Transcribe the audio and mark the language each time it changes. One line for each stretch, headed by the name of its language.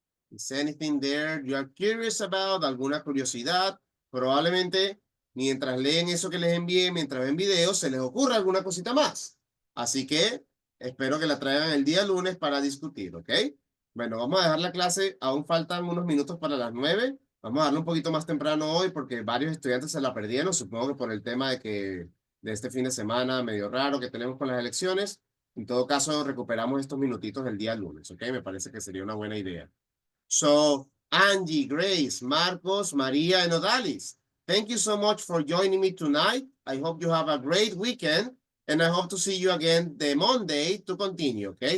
English: Is anything there you are curious about?
Spanish: ¿Alguna curiosidad? Probablemente mientras leen eso que les envié, mientras ven videos, se les ocurra alguna cosita más. Así que espero que la traigan el día lunes para discutir, ¿ok? Bueno, vamos a dejar la clase. Aún faltan unos minutos para las 9. Vamos a darle un poquito más temprano hoy porque varios estudiantes se la perdieron. Supongo que por el tema de este fin de semana medio raro que tenemos con las elecciones. En todo caso, recuperamos estos minutitos el día lunes, ¿ok? Me parece que sería una buena idea.
English: So, Angie, Grace, Marcos, Maria, and Odalis, thank you so much for joining me tonight. I hope you have a great weekend, and I hope to see you again the Monday to continue, okay?